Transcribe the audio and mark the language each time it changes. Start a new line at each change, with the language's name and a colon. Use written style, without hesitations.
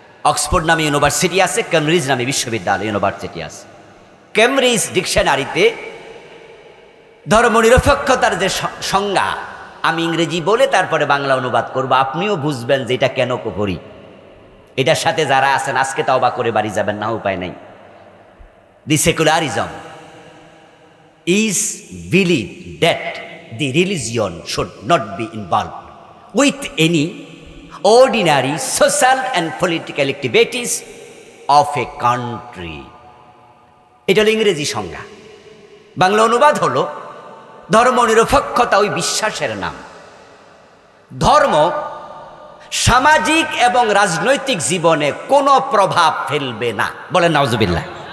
Bangla: Oxford নামে university আছে, Cambridge নামে বিশ্ববিদ্যালয় ইউনিভার্সিটি আছে। কেমব্রিজ ডিকশনারিতে ধর্মনিরপেক্ষতার যে সংজ্ঞা, আমি ইংরেজি বলে তারপরে বাংলা অনুবাদ করব, আপনিও বুঝবেন যে এটা কেন করি। এটার সাথে যারা আছেন আজকে তওবা করে বাড়ি যাবেন না, উপায় নাই।
English: The secularism is belief that the religion should not be involved with any ordinary social and political activities of a country.
Bangla: এটা হলো ইংরেজি সংজ্ঞা। বাংলা অনুবাদ হলো ধর্মনিরপেক্ষতা ওই বিশ্বাসের নাম। ধর্ম সামাজিক এবং রাজনৈতিক জীবনে কোনো প্রভাব ফেলবে না, বলেন নাউজুবিল্লাহ।